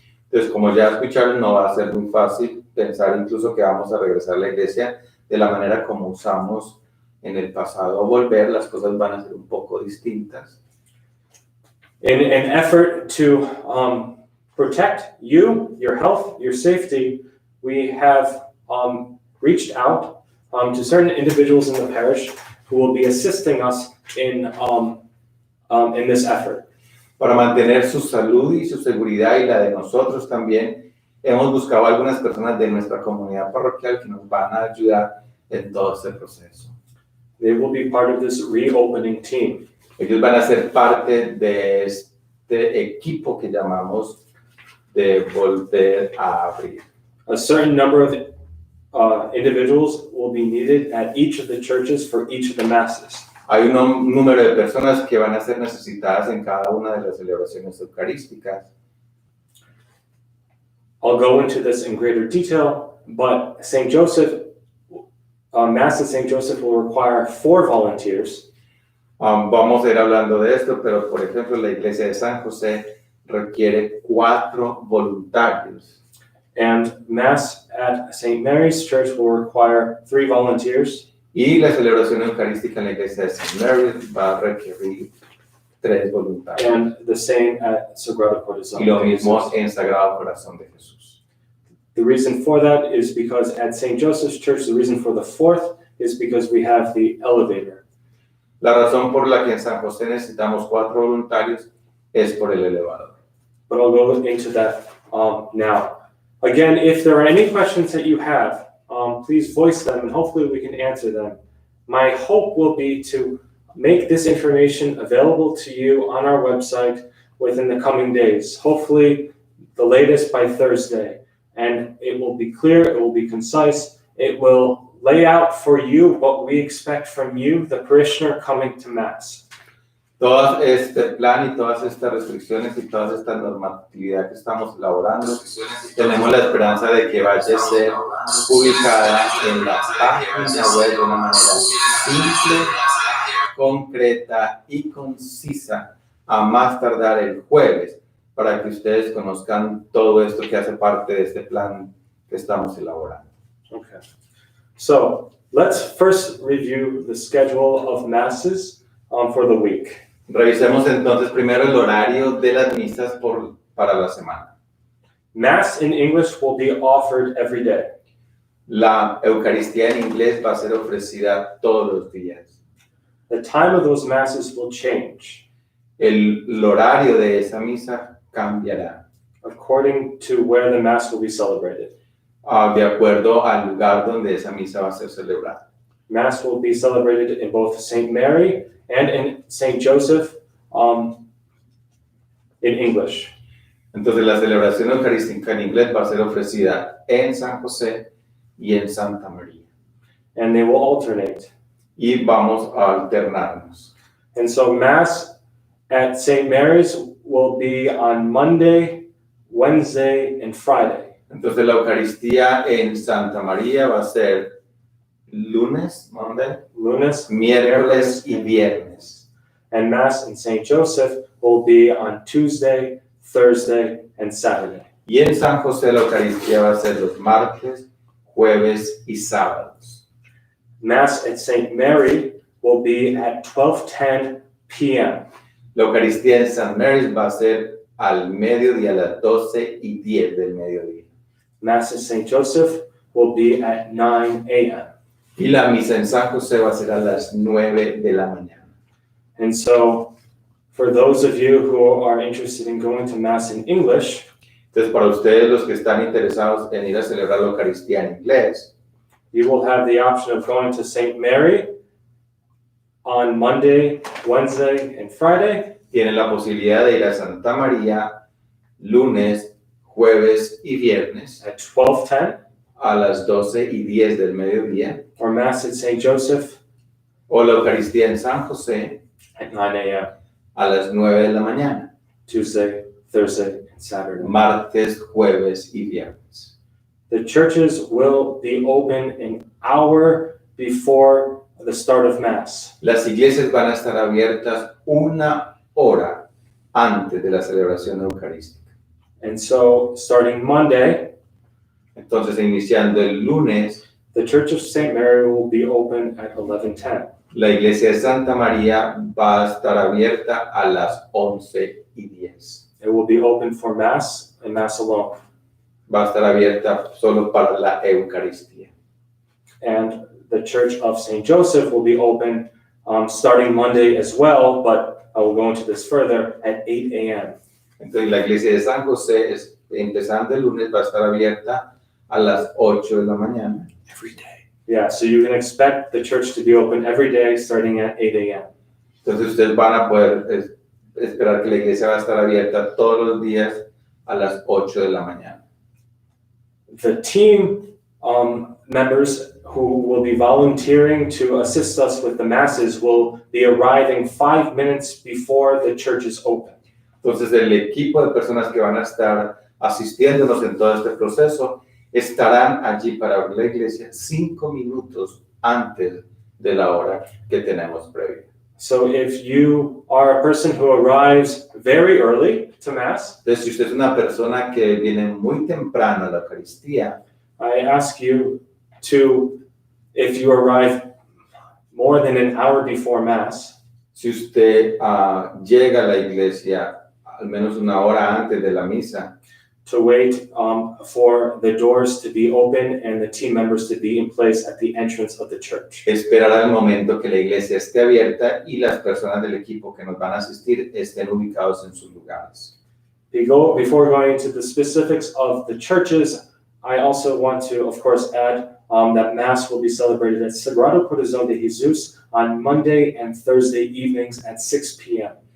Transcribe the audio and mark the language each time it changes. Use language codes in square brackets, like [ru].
[es] Entonces, como ya escucharon, no va a ser muy fácil pensar incluso que vamos a regresar a la iglesia de la manera como usamos en el pasado. Volver, las cosas van a ser un poco distintas. [en] In an effort to protect you, your health, your safety, we have reached out to certain individuals in the parish who will be assisting us in this effort. [es] Para mantener su salud y su seguridad y la de nosotros también, hemos buscado a algunas personas de nuestra comunidad parroquial que nos van a ayudar en todo este proceso. [en] They will be part of this reopening team. [es] Ellos van a ser parte de este equipo que llamamos de volver a abrir. [en] A certain number of individuals will be needed at each of the churches for each of the Masses. [es] Hay un número de personas que van a ser necesitadas en cada una de las celebraciones eucarísticas. [en] I'll go into this in greater detail, but St. Joseph, Mass at St. Joseph will require 4 volunteers. [es] Vamos a ir hablando de esto, pero por ejemplo la iglesia de San José requiere 4 voluntarios. [en] And Mass at St. Mary's Church will require 3 volunteers. [es] Y la celebración eucarística en la iglesia de St. Mary's va a requerir 3 voluntarios. [en] And the same at Sagrado Corazón. [es] Y lo mismo en Sagrado Corazón de Jesús. [en] The reason for that is because at St. Joseph's Church, the reason for the 4th is because we have the elevator. [es] La razón por la que en San José necesitamos 4 voluntarios es por el elevador. [en] But I'll go into that now. Again, if there are any questions that you have, please voice them and hopefully we can answer them. My hope will be to make this information available to you on our website within the coming days, hopefully the latest by Thursday. And it will be clear, it will be concise, it will lay out for you what we expect from you, the parishioner coming to Mass. [es] Todo este plan y todas estas restricciones y toda esta normatividad que estamos elaborando, tenemos la esperanza de que vaya a ser publicada en la página web de una manera simple, concreta y concisa, a más tardar el jueves, para que ustedes conozcan todo esto que hace parte de este plan que estamos elaborando. [en] Okay. So let's first review the schedule of Masses for the week. [es] Revisemos entonces primero el horario de las misas para la semana. [en] Mass in English will be offered every day. [es] La Eucaristía en inglés va a ser ofrecida todos los días. [en] The time of those Masses will change [es] El horario de esa misa cambiará [en] according to where the Mass will be celebrated. [es] de acuerdo al lugar donde esa misa va a ser celebrada. [en] Mass will be celebrated in both St. Mary and in St. Joseph in English. [es] Entonces la celebración eucarística en inglés va a ser ofrecida en San José y en Santa María. [en] And they will alternate. [es] Y vamos a alternarnos. [en] And so Mass at St. Mary's will be on Monday, Wednesday, and Friday. [es] Entonces la Eucaristía en Santa María va a ser lunes, [en] Monday, [es] Lunes, miércoles y viernes. [en] And Mass in St. Joseph will be on Tuesday, Thursday, and Saturday. [es] Y en San José la Eucaristía va a ser los martes, jueves y sábados. [en] Mass at St. Mary will be at 12:10 p.m. [es] La Eucaristía en St. Mary's va a ser al mediodía, a las 12:10 del mediodía. [en] Mass at St. Joseph will be at 9 a.m. [es] Y la misa en San José va a ser a las 9 de la mañana. [en] And so, for those of you who are interested in going to Mass in English, [es] Entonces, para ustedes los que están interesados en ir a celebrar la Eucaristía en inglés, [en] you will have the option of going to St. Mary on Monday, Wednesday, and Friday, [es] tienen la posibilidad de ir a Santa María lunes, jueves y viernes [en] at 12:10, [es] a las 12:10 del mediodía, [en] or Mass at St. Joseph [es] o la Eucaristía en San José [en] at 9 a.m., [es] a las 9 de la mañana, [en] Tuesday, Thursday, and Saturday. [es] martes, jueves y viernes. [en] The churches will be open an hour before the start of Mass. [es] Las iglesias van a estar abiertas 1 hora antes de la celebración eucarística. [en] And so, starting Monday, [es] Entonces, iniciando el lunes, [en] the Church of St. Mary will be open at 11:10. [es] la iglesia de Santa María va a estar abierta a las 11:10. [en] It will be open for Mass and Mass alone. [es] Va a estar abierta solo para la Eucaristía. [en] And the Church of St. Joseph will be open starting Monday as well, but I will go into this further, at 8 a.m. [es] Entonces, la iglesia de San José, empezando el lunes, va a estar abierta a las 8 de la mañana. [en] Every day. Yeah, so you can expect the church to be open every day starting at 8 a.m. [es] Entonces, ustedes van a poder esperar que la iglesia va a estar abierta todos los días a las 8 de la mañana. [en] The team members who will be volunteering to assist us with the masses will be arriving 5 minutes before the church is open. [es] Entonces, el equipo de personas que van a estar asistiéndonos en todo este proceso estarán allí para abrir la iglesia 5 minutos antes de la hora que tenemos previa. [en] So if you are a person who arrives very early to Mass, [es] Entonces, si usted es una persona que viene muy temprano a la Eucaristía, [en] I ask you to, if you arrive more than an hour before Mass, [es] si usted llega a la iglesia al menos 1 hora antes de la misa, [en] to wait for the doors to be open and the team members to be in place at the entrance of the church. [es] esperar al momento que la iglesia esté abierta y las personas del equipo que nos van a asistir estén ubicados en sus lugares. [en] Before going into the specifics of the churches, I also want to, of course, add that Mass will be celebrated at Sagrado Corazón de Jesús on Monday and Thursday evenings at 6 p.m.